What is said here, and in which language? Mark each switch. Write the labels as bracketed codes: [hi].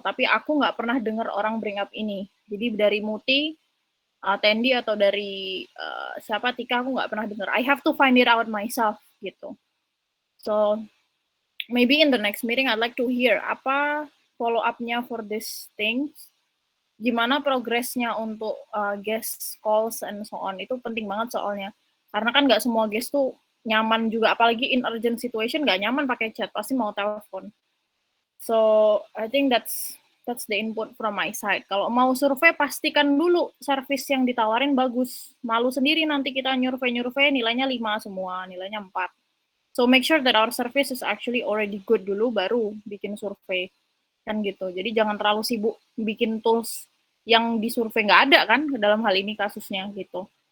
[id] Tapi aku nggak pernah dengar orang [en] bring up [id] ini. Jadi dari Muti, Tendi atau dari siapa Tika aku nggak pernah dengar. [en] I have to find it out myself [id] gitu. [en] So maybe in the next meeting I'd like to hear [id] apa follow up-nya [en] for this things. [id] Gimana progresnya untuk [en] guest calls and so on, [id] itu penting banget soalnya. Karena kan nggak semua guest tuh nyaman juga, apalagi [en] in urgent situation [id] nggak nyaman pakai chat, pasti mau telepon. [en] So I think that's the input from my side. [id] Kalau mau survei, pastikan dulu service yang ditawarin bagus. Malu sendiri nanti kita nyurvei nilainya 5 semua, nilainya 4. [en] So make sure that our service is actually already good [id] dulu, baru bikin survei. Kan gitu. Jadi jangan terlalu sibuk bikin tools yang disurvei nggak ada kan dalam hal ini kasusnya gitu.